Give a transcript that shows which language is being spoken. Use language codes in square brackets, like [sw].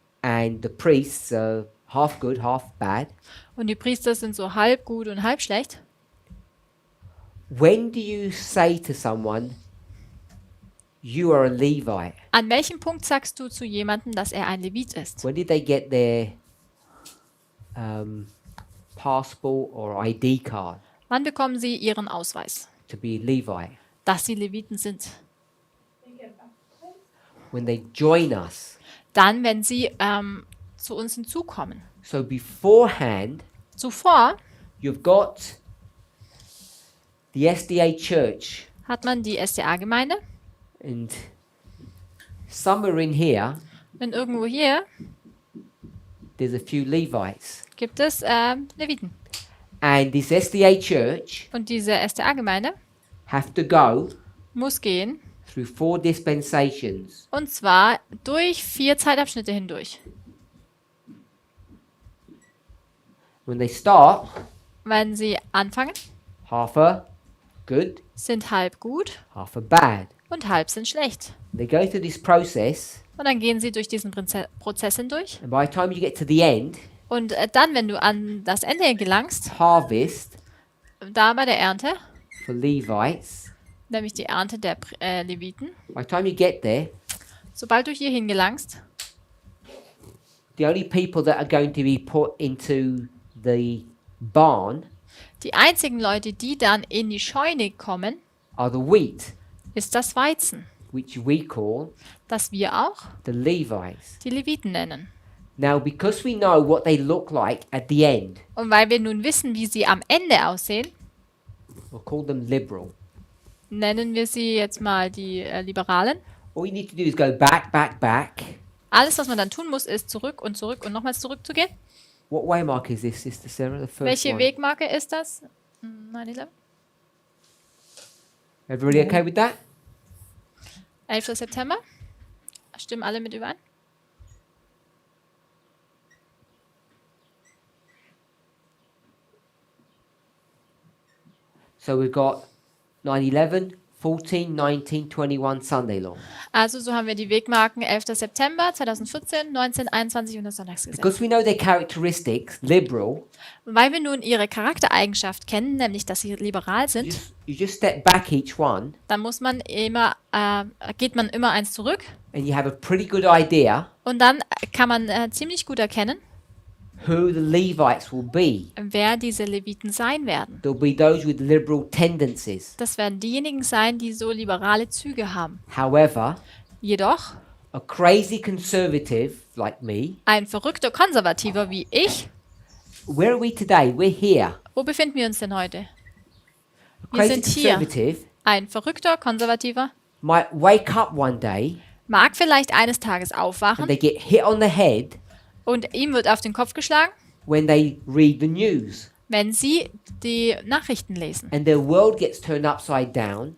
[en] and the priests are half good, half bad, [de] und die Priester sind so halb gut und halb schlecht, [en] when do you say to someone, you are a Levite? [de] an welchem Punkt sagst du zu jemandem, dass er ein Levit ist? [en] When did they get their passport or ID card [de] Wann bekommen sie ihren Ausweis, [en] to be a Levite? [de] dass sie Leviten sind? [en] When they join us. [de] Dann, wenn sie zu uns hinzukommen. [en] So beforehand, [de] Zuvor [en] you've got the SDA church, [de] hat man die SDA-Gemeinde [en] and somewhere in here, [de] und irgendwo hier [en] there's a few Levites. [de] gibt es Leviten. [en] And this SDA church [de] Und diese SDA-Gemeinde [en] have to go [de] muss gehen, [en] through 4 dispensations. [de] und zwar durch 4 Zeitabschnitte hindurch. [en] When they start, [de] Wenn sie anfangen, [en] half are good, [de] sind halb gut [en] half are bad. [de] und halb sind schlecht. [en] They go through this process, [de] Und dann gehen sie durch diesen Prozess hindurch. [en] and by the time you get to the end, [de] Und dann, wenn du an das Ende gelangst, [en] harvest [de] da bei der Ernte, [en] for Levites, [de] nämlich die Ernte der Leviten, [en] by the time you get there, [de] sobald du hier hingelangst, [en] the only people that are going to be put into the barn [de] die einzigen Leute, die dann in die Scheune kommen, [en] are the wheat, [de] ist das Weizen, [en] which we call [de] das wir auch [en] the Levites. [de] die Leviten nennen. [en] Now, because we know what they look like at the end, [de] Und weil wir nun wissen, wie sie am Ende aussehen, [en] we'll call them liberal. [de] nennen wir sie jetzt mal die Liberalen. [en] All you need to do is go back, back, back. [de] Alles, was man dann tun muss, ist zurück und nochmals zurückzugehen. [en] What waymark is this, Sister Sarah? The first [de] Welche [en] one. [de] Wegmarke ist das? 9/11? [en] Everybody okay with that? [de] 11. September? Stimmen alle mit überein? [en] So we've got 9/11, 14, 19, 21 Sunday law. [de] Also so haben wir die Wegmarken 11. September 2014, 19, 21 und das Sonntagsgesetz. [en] Because we know their characteristics, liberal, [de] Weil wir nun ihre Charaktereigenschaft kennen, nämlich dass sie liberal sind, [en] you just step back each one [de] dann muss man immer, geht man immer eins zurück [en] and you have a pretty good idea [de] und dann kann man ziemlich gut erkennen, [en] who the Levites will be. [de] wer diese Leviten sein werden. [en] There'll be those with liberal tendencies. [de] Das werden diejenigen sein, die so liberale Züge haben. [en] However, [de] Jedoch [en] a crazy conservative like me, [de] ein verrückter Konservativer wie ich, [en] where are we today? We're here. [de] wo befinden wir uns denn heute? [en] A [de] Wir [en] crazy [de] sind hier. [en] conservative [de] Ein verrückter Konservativer [en] might wake up one day [de] mag vielleicht eines Tages [en] and [de] aufwachen [en] they get hit on the head [de] und ihm wird auf den Kopf geschlagen, [en] when they read the news [de] wenn sie die Nachrichten lesen. [en] and their world gets turned upside down